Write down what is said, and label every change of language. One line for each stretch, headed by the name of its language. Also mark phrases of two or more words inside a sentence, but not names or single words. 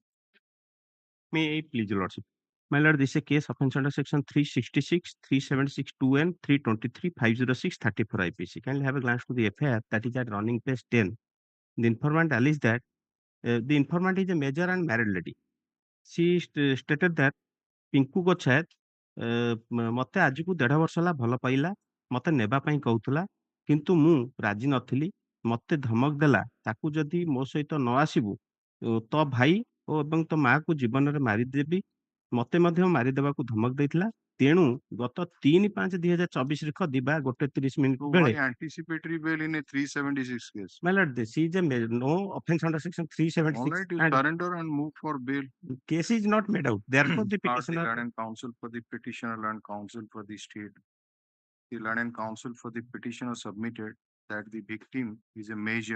English: May I please, your lordship? My lord, this is a case offence under section 366, 376(2) and 323, 506, 34 IPC. Kindly have a glance to the FIR that is at running page 10. The informant alleged that the informant is a major and married lady. She stated that
Odia: ପିଙ୍କୁ ଗୋଛାୟତ ମତେ ଆଜିକୁ 1.5 ବର୍ଷ ହେଲା ଭଲ ପାଇଲା, ମତେ ନେବା ପାଇଁ କହୁଥିଲା, କିନ୍ତୁ ମୁଁ ରାଜି ନଥିଲି। ମତେ ଧମକ ଦେଲା, ତାକୁ ଯଦି ମୋ ସହିତ ନ ଆସିବୁ ତ ଭାଇ ଏବଂ ତୋ ମାକୁ ଜୀବନରେ ମାରିଦେବି। ମତେ ମଧ୍ୟ ମାରିଦେବାକୁ ଧମକ ଦେଇଥିଲା। ତେଣୁ ଗତ 3/5/2024 ଦିବା 1:30 ବେଳେ
English: Anticipatory bail in a 376 case. My lord, this is a no offense under section 376. All right, you surrender and move for bail. Case is not made out. Therefore, the Not the petitioner. Learned Counsel for the petitioner and counsel for the state. The Learned Counsel for the petitioner submitted that the victim is a major